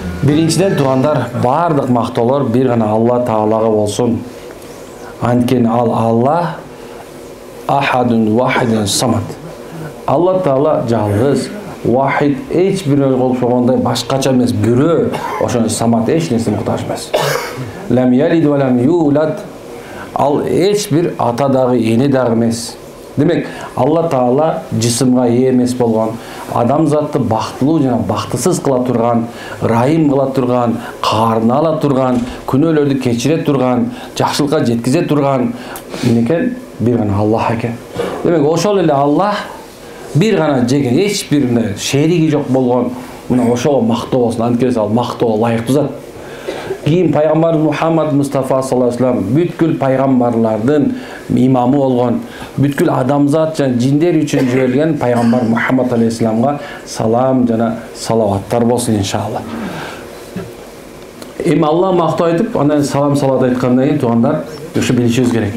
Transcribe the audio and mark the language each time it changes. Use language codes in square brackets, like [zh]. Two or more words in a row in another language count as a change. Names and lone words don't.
[ky] Биринчиден туугандар, бардык мактоолор бир гана Алла Таалага болсун. Анткени ал Алла [ar] أحد واحد صمد. [ky] Алла Таала жалгыз, вахид, эч бирөө болбогондой башкача эмес, бирөө, ошону самад эч нерсе муктаж эмес. [ar] لم يلد ولم يولد. [ky] Ал эч бир ата дагы, эне дагы эмес. Демек, Алла Таала жисимга ээ эмес болгон, адамзатты бактылуу жана бактысыз кыла турган, райым кыла турган, каарына ала турган, күнөөлөрдү кечире турган, жакшылыкка жеткизе турган экен бир гана Аллах экен. Демек, ошол эле Аллах бир гана жеген, эч бир шериги жок болгон, мына ошого мактоо болсун. Анткени ал мактоого ылайыктуу зат. Кийин пайгамбар Мухаммад Мустафа [ar] صلى الله عليه وسلم [ky] бүткүл пайгамбарлардын имамы болгон, бүткүл адамзат жана жиндер үчүн жиберилген пайгамбар Мухаммад алейхиссаламга салам жана салаваттар болсун иншалла. Эми Алла мактоо айтып, андан салам салават айткандан кийин туугандар, ушу билишибиз керек.